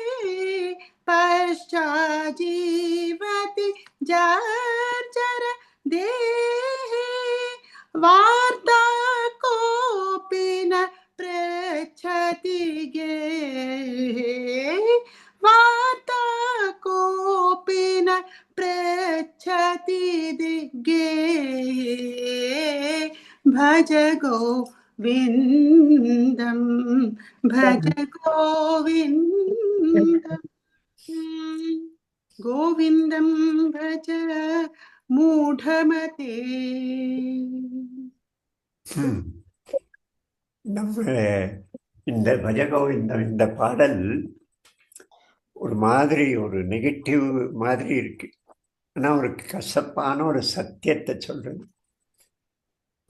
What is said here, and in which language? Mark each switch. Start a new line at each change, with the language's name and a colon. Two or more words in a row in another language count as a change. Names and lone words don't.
Sanskrit: पश्चाजीवति जर्जर देहे वार्ता कोऽपि न पृच्छति गेहे वार्ता कोऽपि न पृच्छति गेहे भज गोविन्दं भज गोविन्दं गोविन्दं भज मूढमते.
Tamil: நம்ம இந்த பஜகோவிந்தம் இந்த பாடல் ஒரு மாதிரி ஒரு நெகட்டிவ் மாதிரி இருக்கு. ஆனால் ஒரு கசப்பான ஒரு சத்தியத்தை சொல்றது.